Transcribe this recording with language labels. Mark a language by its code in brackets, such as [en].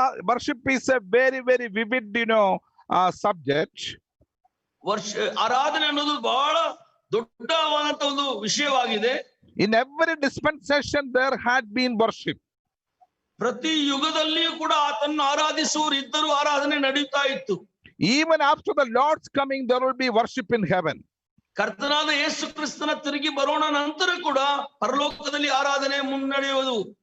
[en] Worship is a very, very vivid, subject. [kn] ಆರಾಧನೆ ಅನ್ನೋದು ಬಹಳ ದೊಡ್ಡವಾದಂತ ಒಂದು ವಿಷಯವಾಗಿದೆ. [en] In every dispensation there had been worship. [kn] ಪ್ರತಿ ಯುಗದಲ್ಲಿಯೂ ಕೂಡ ಆತನ್ನು ಆರಾಧಿಸುವವರು ಇದ್ದರೂ ಆರಾಧನೆ ನಡೆಯುತ್ತಾ ಇತ್ತು. [en] Even after the Lord's coming, there will be worship in heaven. [kn] ಕರ್ತನಾದ ಯೇಸು ಕ್ರಿಸ್ತನ ತಿರುಗಿ ಬರೋಣ ನಂತರ ಕೂಡ ಪರಲೋಕದಲ್ಲಿ ಆರಾಧನೆ ಮುನ್ನಡೆಯುವುದು.